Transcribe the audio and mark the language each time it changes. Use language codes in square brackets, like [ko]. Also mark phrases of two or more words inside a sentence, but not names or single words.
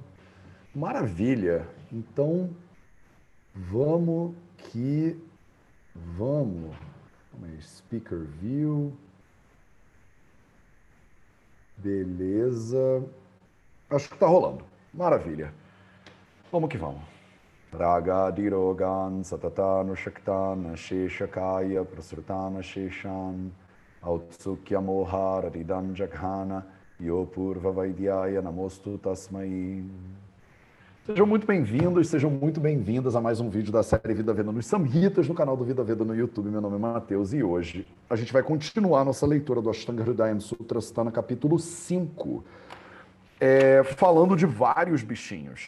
[pt] Maravilha. Então, vamos que vamos. Calma aí, [en] Speaker View. [pt] Beleza. Acho que tá rolando. Maravilha. Vamos que vamos. [sa] Raga Dirogan Satatana Shaktana Sheshakaya Prasrutana Sheshan Autsukya Mohara Ridam Jaghana Yopurva Vaidyaya Namostu Tasmai. [pt] Sejam muito bem-vindos, sejam muito bem-vindas a mais um vídeo da série Vida Veda nos Samhitas, no canal do Vida Veda no YouTube. Meu nome é Matheus e hoje a gente vai continuar nossa leitura do Ashtanga Hridayam Sutra, Sthana, capítulo 5, falando de vários bichinhos.